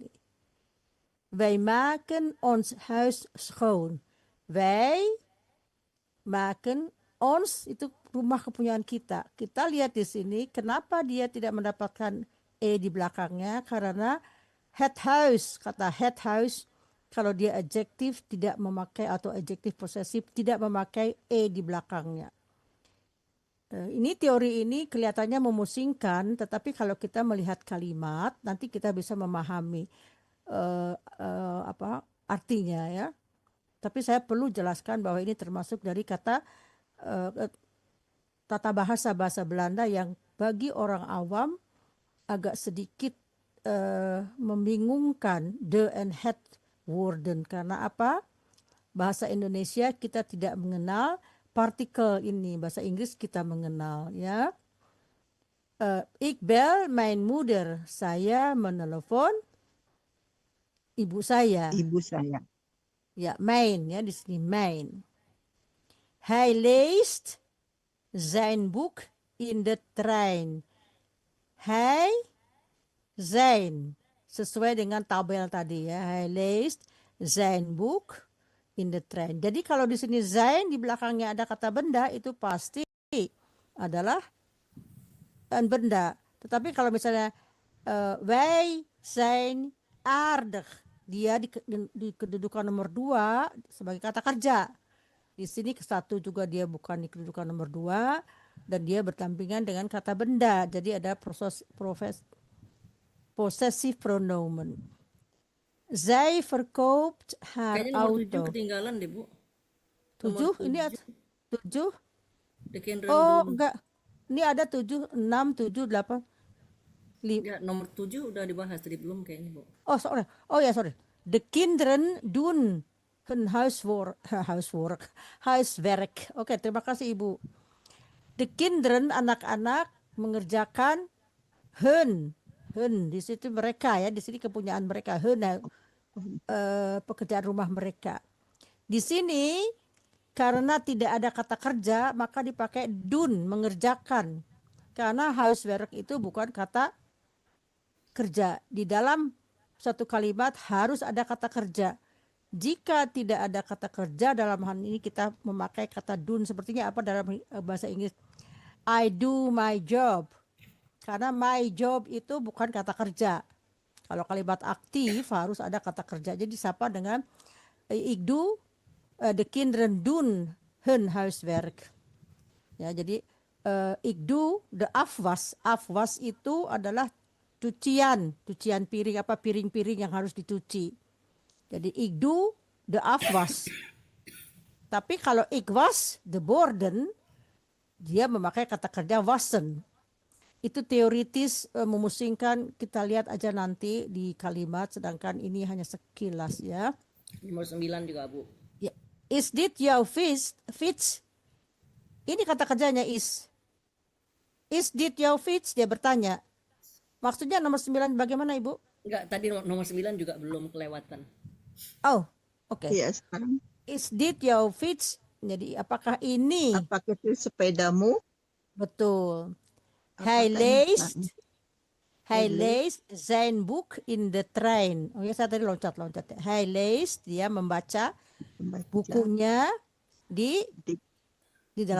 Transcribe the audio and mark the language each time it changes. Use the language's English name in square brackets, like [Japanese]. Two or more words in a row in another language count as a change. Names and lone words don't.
[Dutch] Wij maken ons huis schoon. Wij maken ons [Indonesian] itu rumah kepunyaan kita. Kita lihat di sini kenapa dia tidak mendapatkan e di belakangnya, karena [Dutch] het huis, [Indonesian] kata [Dutch] het huis [Indonesian] kalau dia adjektif tidak memakai atau adjektif posesif tidak memakai e di belakangnya. Ini teori ini kelihatannya memusingkan, tetapi kalau kita melihat kalimat nanti kita bisa memahami apa artinya ya. Tapi saya perlu jelaskan bahwa ini termasuk dari kata tata bahasa Belanda yang bagi orang awam agak sedikit membingungkan [Dutch] de en het woorden. [Indonesian] Karena apa? Bahasa Indonesia kita tidak mengenal partikel ini, bahasa Inggris kita mengenal ya. [Dutch] Ik bel mijn moeder, [Indonesian] saya menelepon ibu saya. Ibu saya. Ya, mijn ya di sini mijn. [Dutch] Hij leest zijn boek in de trein. Hij, zijn, [Indonesian] sesuai dengan tabel tadi ya. [Dutch] Hij leest zijn boek in [English] the train. [Indonesian] Jadi kalau di sini zijn di belakangnya ada kata benda, itu pasti adalah benda. Tetapi kalau misalnya [Dutch] wij zijn aardig, [Indonesian] dia di kedudukan nomor 2 sebagai kata kerja. Di sini satu juga dia bukan di kedudukan nomor 2 dan dia berdampingan dengan kata benda. Jadi ada possessive pronomen. [Dutch] Zij verkoopt haar [Indonesian] Kayaknya nomor 7 [Dutch] auto. [Indonesian] ketinggalan deh, Bu. Nomor 7, ini 7, 7. [Dutch] de kinderen Oh, doen. [Indonesian] enggak. Ini ada 7, 6, 7, 8, Ya, nomor 7 udah dibahas tadi belum kayaknya, Bu. Oh, sorry. Oh ya, sorry. [Dutch] De kinderen doen hun huiswerk. [Indonesian] Oke, terima kasih Ibu. [Dutch] De kinderen, [Indonesian] anak-anak mengerjakan hun. Hun, di situ mereka ya, di sini kepunyaan mereka. Hun, pekerjaan rumah mereka. Di sini karena tidak ada kata kerja, maka dipakai doen, mengerjakan. Karena housework itu bukan kata kerja. Di dalam satu kalimat harus ada kata kerja. Jika tidak ada kata kerja, dalam hal ini kita memakai kata dun. Sepertinya apa dalam bahasa Inggris? [English] I do my job. Karena my job [Indonesian] itu bukan kata kerja. Kalau kalimat aktif harus ada kata kerja. Jadi disapa dengan [Dutch] ik doe de kinderen doen hun huiswerk. [Indonesian] Ya, jadi [Dutch] ik doe de afwas. [Indonesian] Afwas itu adalah cucian piring, apa piring-piring yang harus dicuci. [Dutch] Jadi ik doe de afwas. [Indonesian] Tapi kalau [Dutch] ik was de borden, [Indonesian] dia memakai kata kerja wassen. Itu teoritis memusingkan, kita lihat aja nanti di kalimat, sedangkan ini hanya sekilas ya. Nomor 9 juga, Bu. Ya. [Dutch] Is dit jouw fiets? [Indonesian] Ini kata kerjanya is. [Dutch] Is dit jouw fiets? [Indonesian] Dia bertanya. Maksudnya nomor 9 bagaimana Ibu? Enggak, tadi nomor 9 juga belum kelewatan. Oh, oke. Iya, sekarang [Dutch] Is dit jouw fiets? [Indonesian] Jadi apakah ini? apakah itu sepedamu? Betul. Hij Apakah ini Hij [Dutch] leest zijn boek in de trein. [Indonesian] Oh ya, saya tadi loncat-loncat. [Dutch] Hij leest, [Indonesian] dia membaca membaca bukunya di dalam